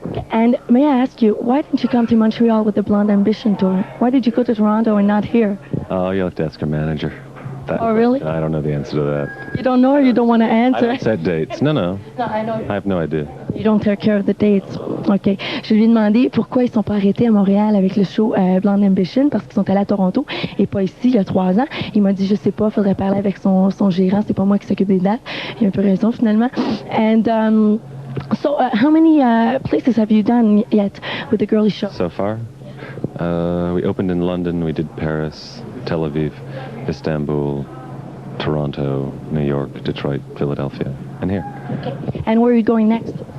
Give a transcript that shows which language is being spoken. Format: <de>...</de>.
<en>And may I ask you, why didn't you come to Montreal with the Blonde Ambition tour? Why did you go to Toronto and not here? Oh, you'll have to ask her manager. Oh, really? I don't know the answer to that. You don't know, or you don't want to answer? I don't set dates. No. No, I know. I have no idea. You don't take care of the dates. OK.</en> <fr>Je lui ai demandé pourquoi ils ne sont pas arrêtés à Montréal avec le show Blonde Ambition, parce qu'ils sont allés à Toronto et pas ici il y a 3 ans. Il m'a dit, je sais pas, faudrait parler avec son gérant, c'est pas moi qui s'occupe des dates. Il a un peu raison finalement.</fr> <en>And so how many places have you done yet with the Girlie Show? So far? We opened in London, we did Paris, Tel Aviv, Istanbul, Toronto, New York, Detroit, Philadelphia, and here. Okay. And where are you going next?</en>